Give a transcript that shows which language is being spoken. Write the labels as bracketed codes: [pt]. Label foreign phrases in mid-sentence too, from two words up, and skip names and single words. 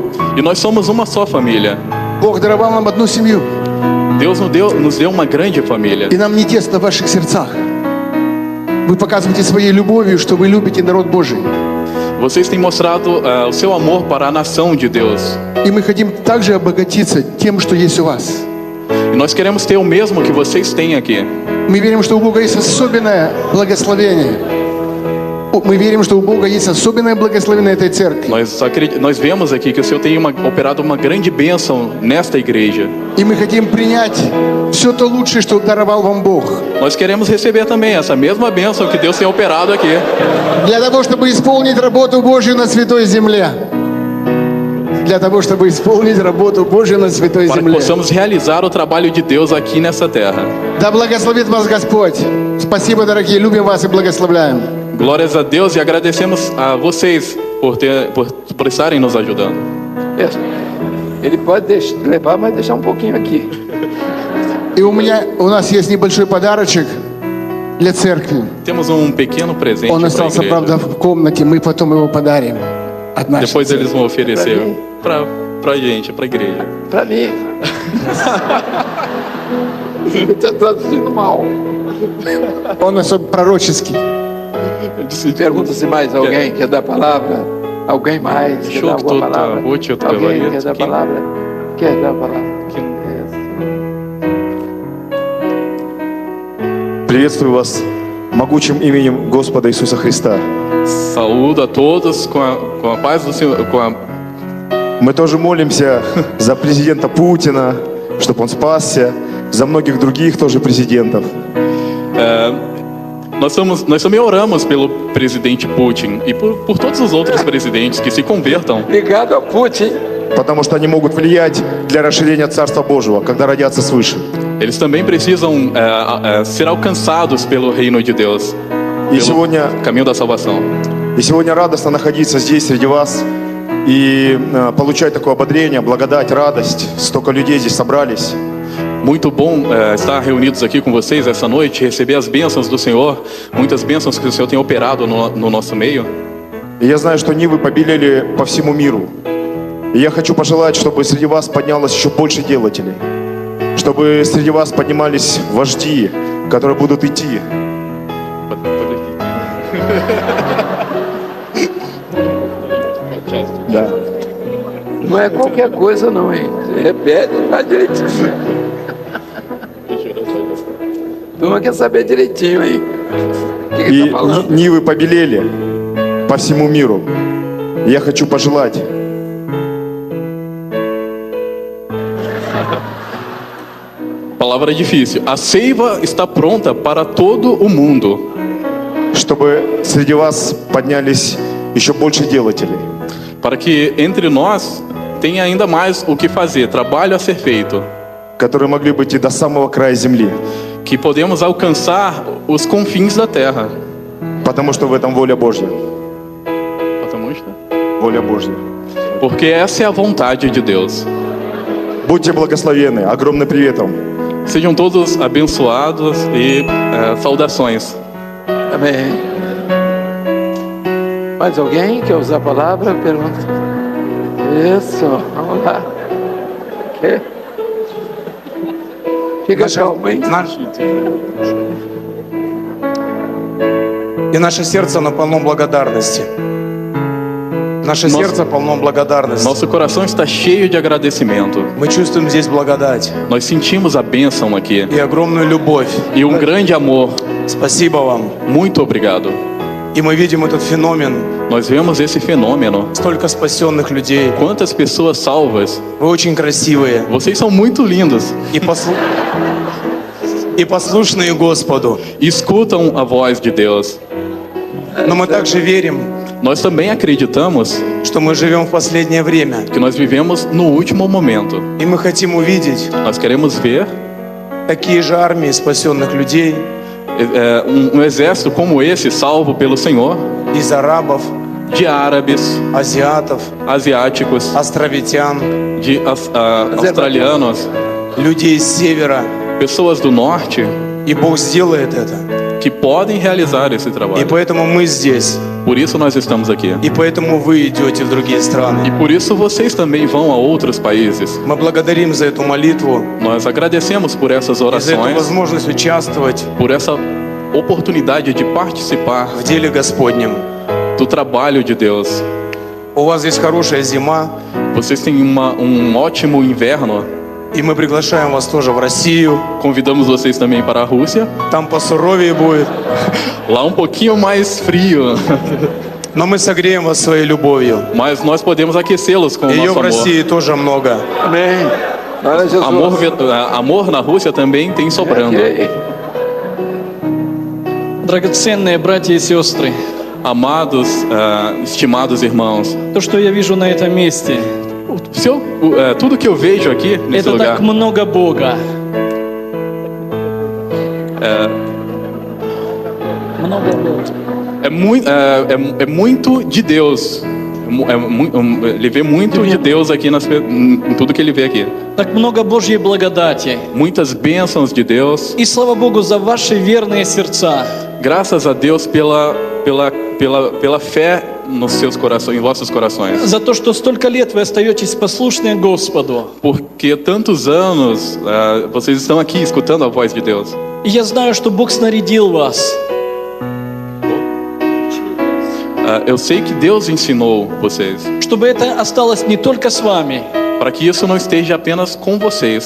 [pt] E nós somos uma só família. [ru] Бог даровал нам одну семью. [pt] Deus nos deu uma grande família. [ru] И нам не тесно в ваших сердцах. Вы показываете своей любовью, что вы любите народ Божий. [pt] Vocês têm mostrado o seu amor para a nação de Deus. [ru] И мы хотим также обогатиться тем, что есть у вас. [pt] E nós queremos ter o mesmo que vocês têm aqui. [ru] Мы верим, что у Бога есть особенное благословение. Мы верим, что у Бога есть особенное благословение этой церкви. [pt] Nós vemos aqui que o Senhor tem operado uma grande bênção nesta igreja. [ru] И мы хотим принять все то лучшее, что даровал вам Бог. [pt] Nós queremos receber também essa mesma bênção que Deus tem operado aqui. [ru] Для того, чтобы исполнить работу Божью на святой земле. Для того, чтобы исполнить работу Божью на святой [pt] Para que [ru] земле. [pt] possamos realizar o trabalho de Deus aqui nessa terra. [ru] Да благословит вас Господь. Спасибо, дорогие. Любим вас и благословляем. [pt] Glórias a Deus e agradecemos a vocês por estarem nos ajudando. Ele pode levar, mas deixar um pouquinho aqui. [ru] И у нас есть небольшой подарочек для церкви. [pt] Temos um pequeno presente [ru] Он [pt] para a [ru] остался, [pt] igreja. [ru] правда, в комнате. Мы потом его подарим. От нашей [pt] Depois [ru] церкви. [pt] eles vão oferecer pra gente, pra igreja. Para mim. Ele está traduzindo mal. [ru] Он особо пророческий. [pt] Pergunta se mais alguém quer dar palavra. Alguém mais quer dar alguma palavra? Alguém quer dar palavra? Quer dar palavra? [ru] Приветствую вас могучим именем Господа Иисуса Христа. [pt] Saúdo a todos com a paz do Senhor, [ru] Мы тоже молимся за президента Путина, чтобы он спасся, за многих других тоже президентов. [pt] Nós também oramos pelo presidente Putin e por todos os outros presidentes que se convertam. Obrigado a Putin. [ru] Потому что они могут влиять для расширения Царства Божьего, когда родятся свыше. [pt] Eles também precisam ser alcançados pelo reino de Deus, [ru] И [pt] pelo [ru] сегодня, [pt] caminho da salvação. [ru] и сегодня радостно находиться здесь среди вас и получать такое ободрение, благодать, радость. Столько людей здесь собрались. [pt] Muito bom estar reunidos aqui com vocês essa noite, receber as bênçãos do Senhor, muitas bênçãos que o Senhor tem operado no nosso meio. [ru] И я знаю, что нивы побелели по всему миру. И я хочу пожелать, чтобы среди вас поднялось еще больше делателей. Чтобы среди вас поднимались вожди, которые будут идти. Да. [pt] Não é qualquer coisa não, hein? Você repete e faz direitinho. Turma quer saber direitinho aí. O que ele [ru] И [pt] está falando? [ru] нивы побелели по всему миру. И я хочу пожелать, [pt] Palavra difícil. A seiva está pronta para todo o mundo, [ru] чтобы среди вас поднялись еще больше делателей. [pt] para que entre nós tenha ainda mais o que fazer, trabalho a ser feito, [ru] Которые могли бы идти до самого края земли. [pt] que podemos alcançar os confins da terra. [ru] Потому что в этом воля Божья. Воля Божья. [pt] Porque essa é a vontade de Deus. [ru] Будьте благословенны. Огромный привет вам. [pt] Sejam todos abençoados e saudações. Amém. Mais alguém quer usar a palavra? Pergunta. Isso, vamos lá. Quer? Fica calmo, hein? [ru] И наше сердце, оно полно благодарности. Наше сердце полно благодарности. [pt] Nosso coração está cheio de agradecimento. [ru] Мы чувствуем здесь благодать [pt] Nós sentimos a bênção aqui [ru] и огромную любовь. [pt] e um grande amor. [ru] Спасибо вам. [pt] Muito obrigado. [ru] И мы видим этот феномен. [pt] Nós vemos esse fenômeno. [ru] Столько спасенных людей. [pt] Quantas pessoas salvas. [ru] Вы очень красивые. [pt] Vocês são muito lindos. [ru] И послушные Господу. [pt] Escutam a voz de Deus. [ru] Но мы также верим, [pt] Nós também acreditamos [ru] что мы живем в последнее время. [pt] que nós vivemos no último momento. [ru] И мы хотим увидеть [pt] Nós queremos ver [ru] такие же армии спасенных людей [pt] um exército como esse, salvo pelo Senhor, [ru] из арабов, [pt] de árabes, [ru] азиатов, [pt] asiáticos, [ru] островитян, [pt] de australianos, [ru] людей с севера [pt] pessoas do norte [ru] И Бог сделает это. [pt] que podem realizar esse [ru] И [pt] trabalho. [ru] поэтому мы здесь. [pt] Por isso nós estamos aqui. [ru] И поэтому вы идете в другие [pt] E [ru] страны. [pt] por isso vocês também vão a outros países. [ru] Мы благодарим за эту молитву, [pt] Nós agradecemos por essas [ru] и за эту [pt] orações, [ru] возможность участвовать [pt] por essa oportunidade de participar [ru] в деле Господнем. [pt] do trabalho de Deus. [ru] У вас здесь хорошая зима, [pt] Vocês têm ótimo inverno. [ru] и мы приглашаем вас тоже в Россию. [pt] Convidamos vocês também para a Rússia. [ru] Там посуровее будет. [pt] Lá um pouquinho mais frio, [ru] Но мы согреем вас своей любовью. [pt] mas nós podemos aquecê-los com o [ru] Ее [pt] nosso [ru] в [pt] amor. [ru] России тоже много. [pt] Amém. Glória a Jesus. Amor na Rússia também tem sobrando. Ok. [ru] Драгоценные братья и сестры, [pt] Amados, estimados irmãos, [ru] то, что я вижу на этом месте, [pt] tudo que eu vejo aqui nesse [ru] это [pt] lugar [ru] так много Бога. Много Бога. [pt] é muito de Deus. Ele vê muito de Deus aqui em tudo que ele vê aqui. [ru] Так много Божьей благодати. [pt] Muitas bênçãos de Deus. [ru] И слава Богу за ваши верные сердца. [pt] Graças a Deus pela fé nos seus corações, em vossos corações. [ru] За то, что столько лет вы остаетесь послушны Господу. [pt] Porque tantos anos vocês estão aqui escutando a voz de Deus. [ru] И я знаю, что Бог снарядил вас. [pt] Eu sei que Deus ensinou vocês [ru] Чтобы это осталось не только с вами, [pt] para que isso não esteja apenas com vocês,